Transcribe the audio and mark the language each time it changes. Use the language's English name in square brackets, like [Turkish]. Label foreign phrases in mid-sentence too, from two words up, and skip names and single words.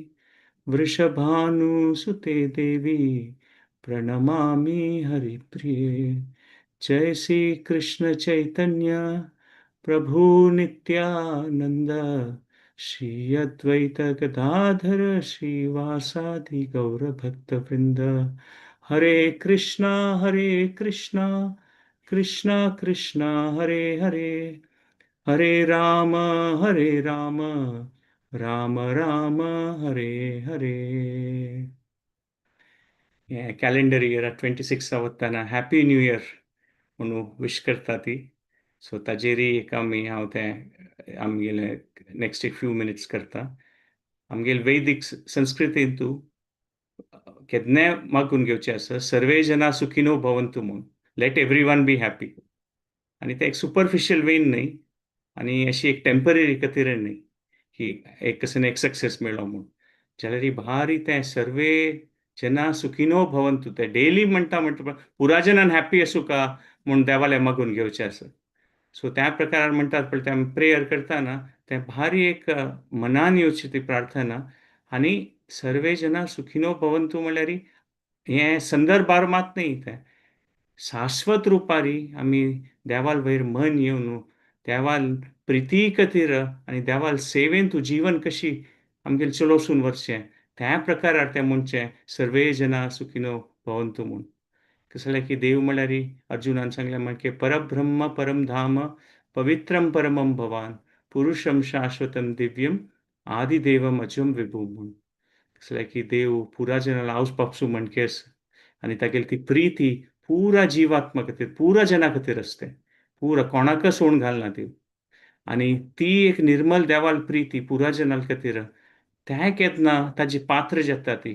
[Sanskrit] वृषभानुसुते देवी प्रणमामि हरिप्रिये जय श्री कृष्ण चैतन्य प्रभु नित्यानंद श्री अद्वैत गदाधर श्रीवासादि गौर भक्त वृंद हरे कृष्णा कृष्णा कृष्णा हरे हरे हरे राम राम राम हरे हरे [Konkani] हे [English] calendar year [Konkani] 26 वतना [English] Happy New Year [Konkani] म्हणून विश करता ती. सो ताजेरी एक हांव तें आमगेले नेक्स्ट एक [English] few minutes [Konkani] करता. आमगेले वैदिक संस्कृतींतू केन्नाय मागून घेवचें आसा [Sanskrit] सर्वे जना सुखिनो भवंतु [Konkani] म्हणून, [English] let every one be happy. [Konkani] आणि ते एक [English] superficial vein [Konkani] न्ही आणि अशी एक टेम्पररी खातीर न्ही की एक कसं एक सक्सेस मेळ्ळो म्हणून. जाल्यार ही भारी तें [Sanskrit] सर्वे जना सुखिनो भवंतु [Konkani] ते डेली म्हणटा पुरा जनान हॅपी आसूं का म्हूण देवाले मागून घेवचें आसा. सो त्या प्रकारान म्हणटात पळय ते प्रेयर करतना तें भारी एक मनान येवची ती प्रार्थना. आनी [Sanskrit] सर्वे जना सुखिनो भवंतु [Konkani] म्हळ्यार हें संदर्भार मात न्ही, तें शाश्वत रुपारी आमी देवाल वयर मन येवन देवाल प्रिती खातीर आनी देवाल सेवेन तूं जीवन कशी आमगेलें चलोवसून व्हरचें त्या प्रकारार तें म्हणचें [Sanskrit] सर्वे जना सुखिनो भवंतु [Konkani] म्हूण. कसं जालें की देव म्हळ्यार अर्जुनान सांगलें म्हणजे [Sanskrit] परब्रह्म परम धाम पवित्रम परमम भवान पुरुषम शाश्वतम दिव्यम आदिदेवम अजम विभू [Konkani] म्हूण. कसं जालें की देव पुरा जनाला हावस पावसूं म्हणके आसा आनी तागेली ती प्रिती पुरा जिवात्मा खातीर पुरा जना खातीर आसता, पुरा कोणाक सोडून घालना देव. आनी ती एक निर्मल देवाल प्रिती पुरा जनाल खातीर तें केन्ना ताजी पात्र जाता ती.